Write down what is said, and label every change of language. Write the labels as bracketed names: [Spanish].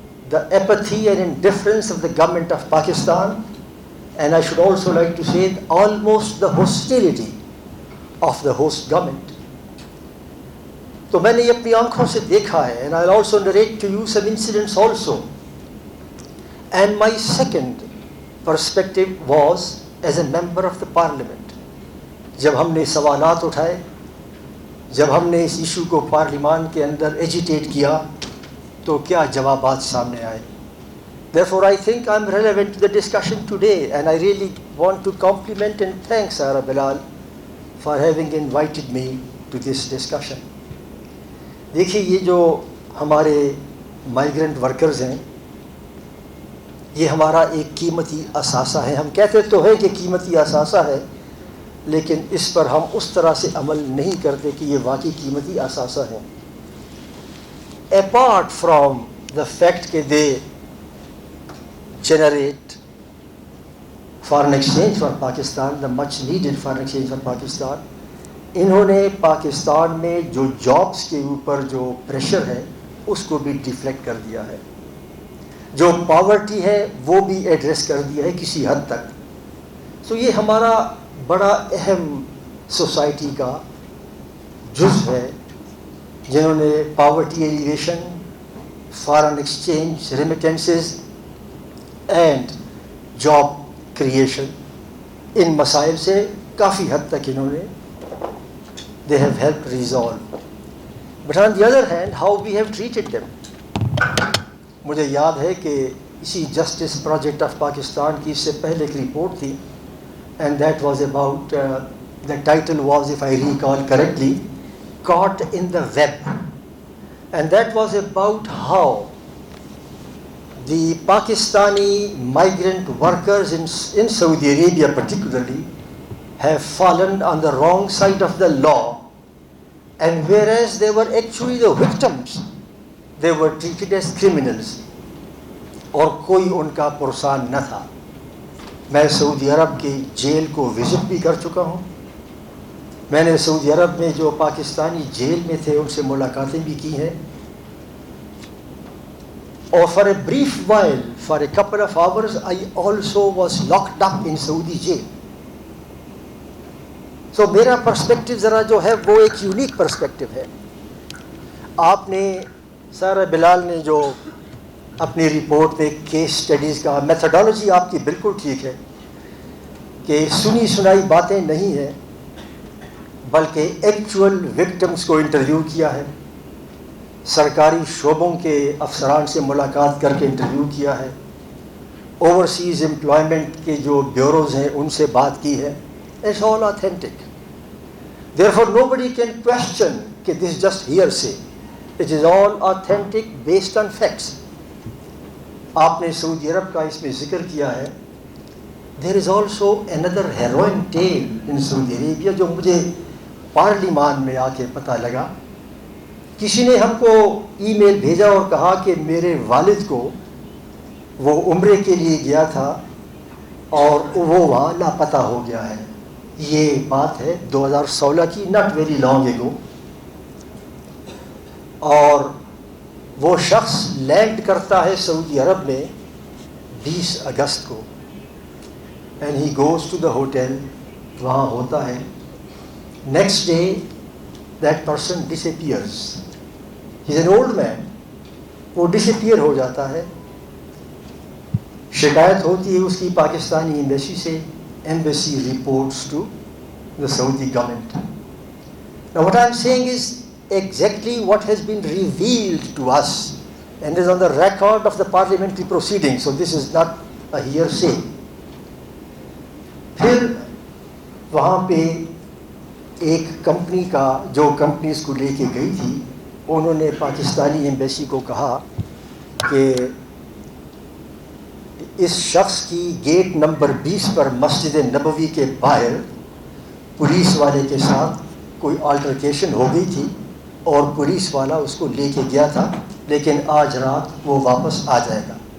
[English] The apathy and indifference of the government of Pakistan, and I should also like to say almost the hostility of the host government. [Urdu] تو میں نے یہ اپنی آنکھوں سے دیکھا ہے, [English] and I'll also narrate to you some incidents also. And my second perspective was as a member of the parliament. [Urdu] جب ہم نے سوالات اٹھائے, جب ہم نے اس ایشو کو پارلیمان کے اندر ایجیٹیٹ کیا, تو کیا جوابات سامنے آئے. [English] Therefore, I think I'm relevant to the discussion today, and I really want to compliment and thank Sara Bilal for having invited me to this discussion. [Urdu] دیکھیے, یہ جو ہمارے مائیگرنٹ ورکرز ہیں, یہ ہمارا ایک قیمتی اثاثہ ہے. ہم کہتے تو ہیں کہ قیمتی اثاثہ ہے, لیکن اس پر ہم اس طرح سے عمل نہیں کرتے کہ یہ واقعی قیمتی اثاثہ ہیں. [English] Apart from the fact that they generate foreign exchange for Pakistan, [Urdu] the much needed foreign exchange for Pakistan, انہوں نے پاکستان میں جو جابس کے اوپر جو پریشر ہے اس کو بھی ڈیفلیکٹ کر دیا ہے. جو پاورٹی ہے وہ بھی ایڈریس کر دیا ہے کسی حد تک. سو یہ ہمارا بڑا اہم سوسائٹی کا جز ہے, جنہوں نے poverty elevation, foreign exchange, remittances and job creation, ان مسائل سے کافی حد تک انہوں نے [English] they have helped resolve. But on the other hand, how we have treated them. [Urdu] مجھے یاد ہے کہ اسی جسٹس پروجیکٹ آف پاکستان کی اس سے پہلے ایک رپورٹ تھی, [English] and that was about, the title was, if I recall correctly, Caught in the Web. And that was about how the Pakistani migrant workers in Saudi Arabia particularly have fallen on the wrong side of the law, and whereas they were actually the victims, they were treated as criminals, [Urdu] اور کوئی ان کا پرسان نہ تھا. میں سعودی عرب کی jail کو visit بھی کر چکا ہوں. میں نے سعودی عرب میں جو پاکستانی جیل میں تھے ان سے ملاقاتیں بھی کی ہیں, اور [English] for a brief while, for a couple of hours, I also was locked up in Saudi jail. [Urdu] سو میرا پرسپیکٹو ذرا جو ہے وہ ایک یونیک پرسپیکٹو ہے. آپ نے, سارا بلال نے جو اپنی رپورٹ میں کیس سٹڈیز کا میتھڈالوجی آپ کی بالکل ٹھیک ہے کہ سنی سنائی باتیں نہیں ہیں, بلکہ ایکچوئل وکٹمز کو انٹرویو کیا ہے, سرکاری شعبوں کے افسران سے ملاقات کر کے انٹرویو کیا ہے, اوورسیز امپلائمنٹ کے جو بیوروز ہیں ان سے بات کی ہے. [English] It's all authentic. Therefore, nobody can question that this is just hearsay. It is all authentic based on facts. [Urdu] آپ نے سعودی عرب کا اس میں ذکر کیا ہے. [English] There is also another harrowing tale in Saudi Arabia [Urdu] جو مجھے پارلیمان میں آ کے پتہ لگا. کسی نے ہم کو ای میل بھیجا اور کہا کہ میرے والد کو وہ عمرے کے لیے گیا تھا اور وہ وہاں لاپتہ ہو گیا ہے. یہ بات ہے 2016 کی, [English] Not very long ago. [Urdu] اور وہ شخص لینڈ کرتا ہے سعودی عرب میں 20 اگست کو, [English] and he goes to the hotel, [Urdu] وہاں ہوتا ہے. [English] Next day that person disappears. He is an old man, [Urdu] وہ ڈس اپیئر ہو جاتا ہے. شکایت ہوتی ہے اس کی پاکستانی ایمبیسی سے, [English] embassy reports to the Saudi government. Now what I am saying is exactly what has been revealed to us and is on the record of the parliamentary proceedings, so this is not a hearsay. [Urdu] پھر وہاں پہ ایک company کا جو companies کو لے کے گئی تھی انہوں نے پاکستانی ایمبیسی کو کہا کہ اس شخص کی گیٹ نمبر 20 پر مسجد نبوی کے باہر پولیس والے کے ساتھ کوئی آلٹرکیشن ہو گئی تھی اور پولیس والا اس کو لے کے گیا تھا، لیکن آج رات وہ واپس آ جائے گا.